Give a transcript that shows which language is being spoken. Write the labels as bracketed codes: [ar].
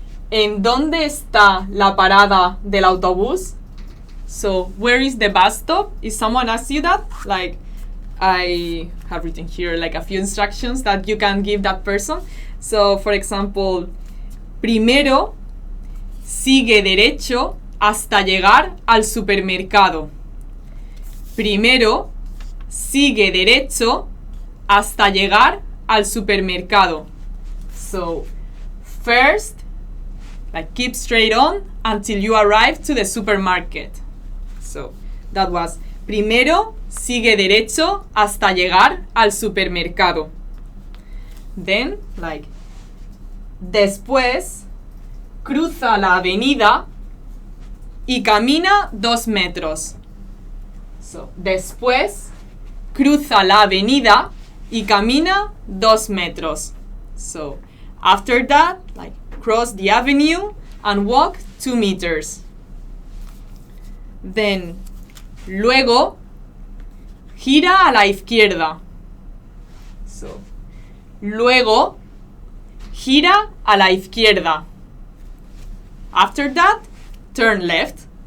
[es] ¿En dónde está la parada del autobús? [en] So where is the bus stop? If someone asks you that, like I have written here like a few instructions that you can give that person. So for example, [es] primero sigue derecho hasta llegar al supermercado. Primero sigue derecho hasta llegar al supermercado. [en] So first, like keep straight on until you arrive to the supermarket. So that was [es] primero sigue derecho hasta llegar al supermercado. [en] Then, like, [es] después cruza la avenida y camina 2 metros. So, después cruza la avenida y camina 2 metros. [en] So, after that, like, cross the avenue and walk 2 meters. [es] Then, luego, gira a la izquierda. So, luego, gira a la izquierda. [en] After that, turn left.